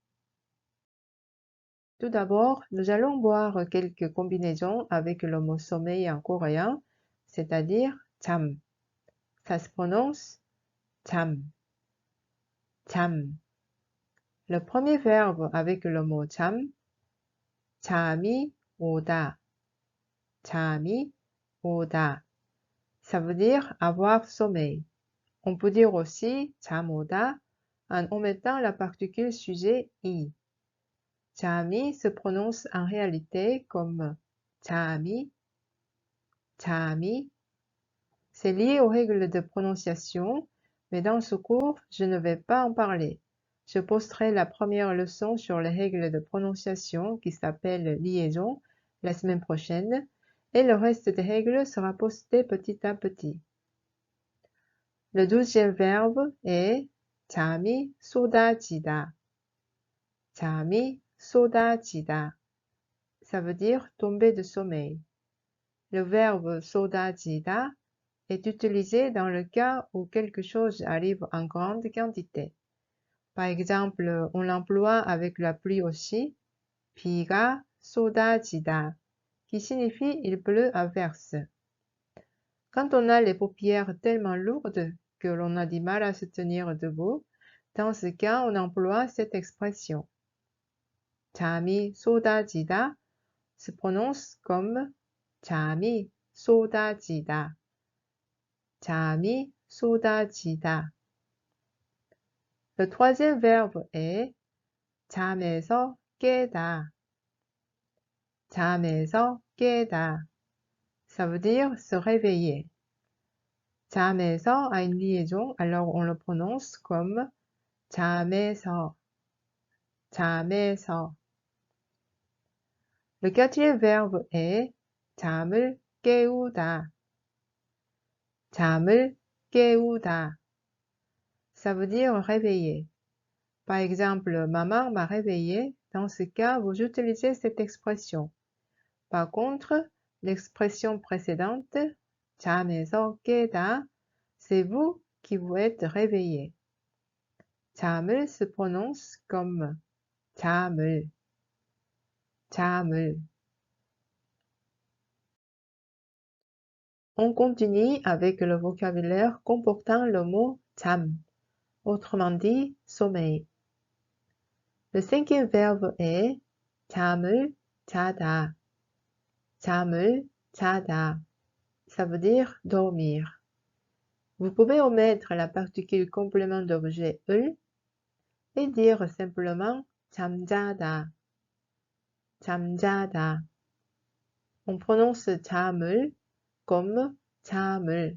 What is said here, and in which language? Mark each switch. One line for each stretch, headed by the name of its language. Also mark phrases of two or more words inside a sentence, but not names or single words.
French: Tout d'abord, nous allons voir quelques combinaisons avec le mot sommeil en coréen, c'est-à-dire 잠. Ça se prononce
Korean: 잠, 잠.
French: Le premier verbe avec le mot 잠,
Korean: 잠이 오다, 잠이 오다.
French: Ça veut dire avoir sommeil. On peut dire aussi
Korean: 잠 오다
French: en omettant la particule sujet i. 잠이 se prononce en réalité comme
Korean: 잠이, 잠이.
French: C'est lié aux règles de prononciation, mais dans ce cours, je ne vais pas en parler. Je posterai la première leçon sur les règles de prononciation qui s'appelle liaison la semaine prochaine et le reste des règles sera posté petit à petit. Le 12e verbe est
Korean: 잠이 쏟아지다. 잠이 쏟아지다.
French: Ça veut dire tomber de sommeil. Le verbe 쏟아지다 est utilisé dans le cas où quelque chose arrive en grande quantité. Par exemple, on l'emploie avec la pluie aussi,
Korean: 비가 쏟아지다,
French: qui signifie il pleut à verse. Quand on a les paupières tellement lourdes que l'on a du mal à se tenir debout, dans ce cas, on emploie cette expression.
Korean: 잠이 쏟아지다
French: se prononce comme
Korean: 잠이 쏟아지다. 잠이 쏟아지다.
French: Le troisième verbe est 잠에서 깨다.
Korean: 잠에서 깨다.
French: Ça veut dire se réveiller. 잠에서 a une liaison, alors on le prononce comme 잠에서.
Korean: 잠에서.
French: Le quatrième verbe est
Korean: 잠을 깨우다. 잠을 깨우다.
French: Ça veut dire réveiller. Par exemple, maman m'a réveillé. Dans ce cas, vous utilisez cette expression. Par contre, l'expression précédente,
Korean: 잠에서 깨다,
French: c'est vous qui vous êtes réveillé. 잠을 se prononce comme
Korean: 잠을, 잠을.
French: On continue avec le vocabulaire comportant le mot 잠, autrement dit sommeil. Le cinquième verbe est
Korean: 잠을 자다. 잠을 자다.
French: Ça veut dire dormir. Vous pouvez omettre la particule complément d'objet 을 et dire simplement 잠자다.
Korean: 잠자다.
French: On prononce 잠을 comme 잠을.